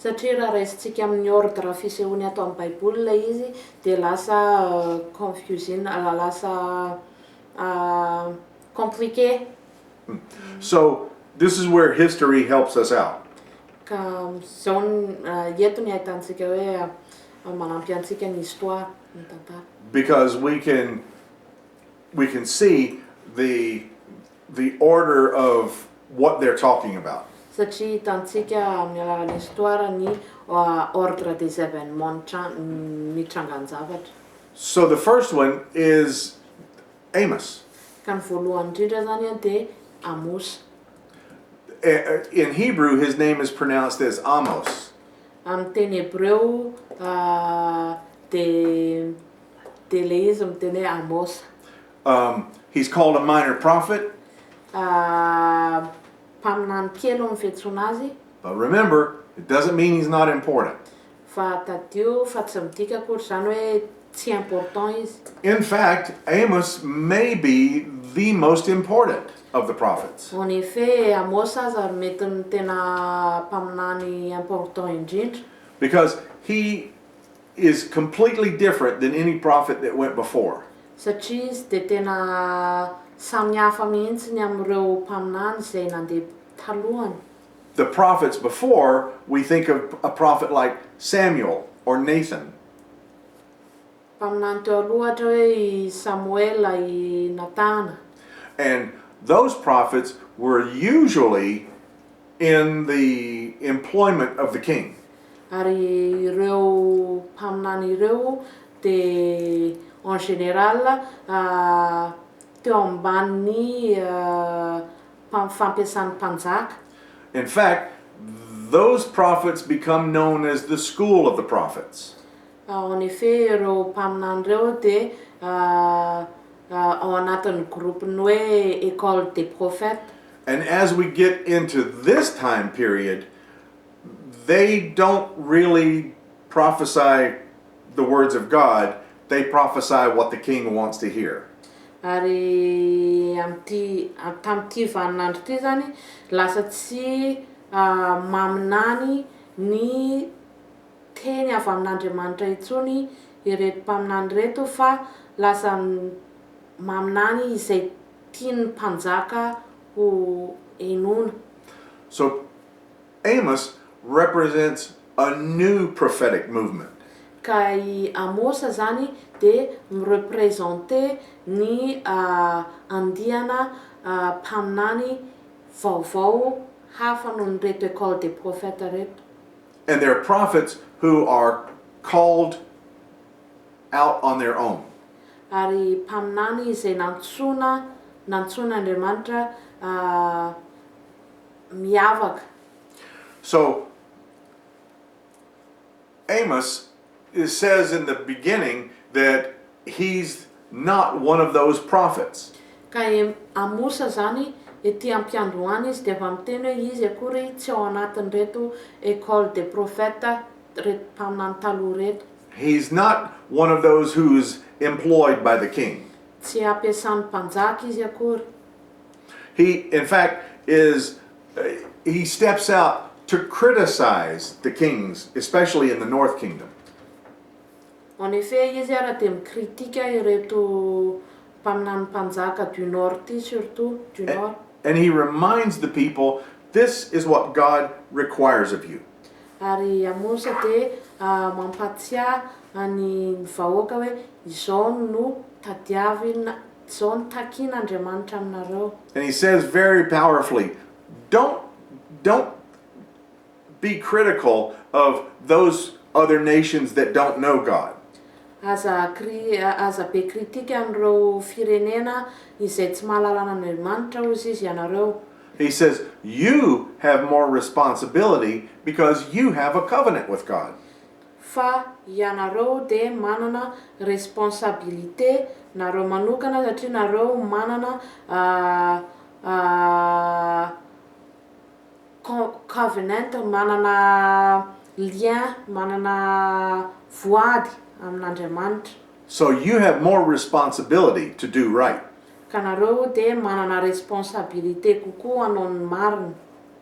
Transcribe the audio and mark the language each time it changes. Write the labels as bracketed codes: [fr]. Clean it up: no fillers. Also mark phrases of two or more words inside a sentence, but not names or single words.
[mg] Satria raha raisintsika amin'ny ordre fisehoany atao amin'ny baibola izy dia lasa confusing, lasa compliqué. [en] So this is where history helps us out. [mg] Ka zao eto ny ahitantsika hoe manampy antsika ny histoire ny tantara. [en] Because we can see the order of what they're talking about. [mg] Satria hitantsika amin'ny alalan'ny histoire ny [fr] ordre des événements [mg] mitrangan'ny zavatra. [en] So the first one is Amos. [mg] Ka ny voalohany indrindra zany dia Amos. [en] In Hebrew, his name is pronounced as Amos. [mg] Amin'ny teny hebreo dia le izy miteny hoe Amos. [en] He's called a minor prophet. [mg] Mpaminany kely ny fiantsoana azy. [en] But remember, it doesn't mean he's not important. [mg] Fa tadio fa tsy midika akory zany hoe tsy important izy. [en] In fact, Amos may be the most important of the prophets. [fr] En effet, [mg] Amos aza ary mety ny tena mpaminany important indrindra. [en] Because he is completely different than any prophet that went before. [mg] Satria izy dia tena samihafa mihitsy ny amin'ireo mpaminany izay nandeha talohany. [en] The prophets before, we think of a prophet like Samuel or Nathan. [mg] Mpaminany teo aloha ohatra hoe Samuel, I Natana. [en] And those prophets were usually in the employment of the king. [mg] Ary ireo mpaminany ireo dia [fr] en général [mg] teo ambanin'ny fampiasan'ny mpanjaka. [en] In fact, those prophets become known as the school of the prophets. [mg] En effet, ireo mpaminany ireo dia ao anatin'ny groupeny hoe [fr] école des prophètes. [en] And as we get into this time period, they don't really prophesy the words of God, they prophesy what the king wants to hear. [mg] Ary tamin'ity vaninandro ity zany lasa tsy maminany ny teny avy amin'Andriamanitra intsony ireto mpaminany reto fa lasa maminany izay tian'ny mpanjaka ho henoina. [en] So Amos represents a new prophetic movement. [mg] Ka i Amos zany dia mirepresente ny andiana mpaminany vaovao hafa noho ny reto [fr] école des prophètes [mg] reto. [en] And they're prophets who are called out on their own. [mg] Ary mpaminany izay nantsona Andriamanitra miavaka. [en] So Amos says in the beginning that he's not one of those prophets. [mg] Ka Amos zany ety ampiandohany izy dia efa miteny hoe izy akory tsy ao anatin' reto [fr] école des prophètes [mg] reto mpaminany taloha reto. [en] He's not one of those who's employed by the king. [mg] Tsy ampiasan'ny mpanjaka izy akory. [en] He, in fact, he steps out to criticize the kings, especially in the North Kingdom. [fr] En effet, [mg] izy ara dia mikritika ireto mpaminany mpanjaka [fr] du Nord [mg] ty [fr] surtout du Nord. [en] And he reminds the people, this is what God requires of you. [mg] Ary Amos dia mampatsiahy ny vahoaka hoe izao no tadiavina, izao no takian'Andriamanitra aminareo. [en] And he says very powerfully, don't be critical of those other nations that don't know God. [mg] Aza be kritika amin'ireo firenena izay tsy mahalala an'Andriamanitra hozy izy ianareo. [en] He says, you have more responsibility because you have a covenant with God. [mg] Fa ianareo dia manana responsabilité nareo manokana satria nareo manana covenant, manana lien, manana voady amin'Andriamanitra. [en] So you have more responsibility to do right. [mg] Ka nareo dia manana responsabilité kokoa hanao ny marina.